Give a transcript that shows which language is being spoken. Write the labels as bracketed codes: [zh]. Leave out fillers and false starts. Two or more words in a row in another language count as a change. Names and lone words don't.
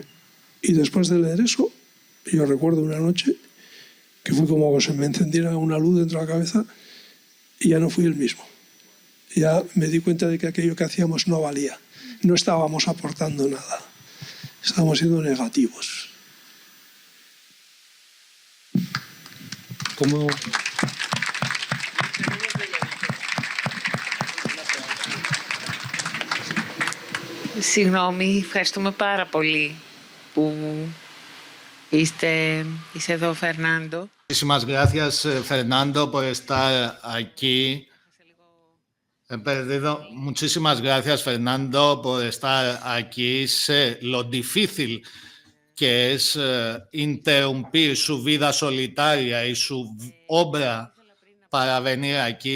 [es] Y después de leer eso, yo recuerdo una noche que fue como que se me encendiera una luz dentro de la cabeza y ya no fui el mismo. Ya me di cuenta de que aquello que hacíamos no valía. No estábamos aportando nada. Estábamos siendo negativos. ¿Cómo? [el] Συγγνώμη, ευχαριστούμε πάρα πολύ που είσαι εδώ, Φερνάντο. [es] Muchísimas gracias, Fernando, por estar aquí. He perdido. Muchísimas gracias, Fernando, por estar aquí. Sé lo difícil que es interrumpir su vida solitaria y su obra para venir aquí.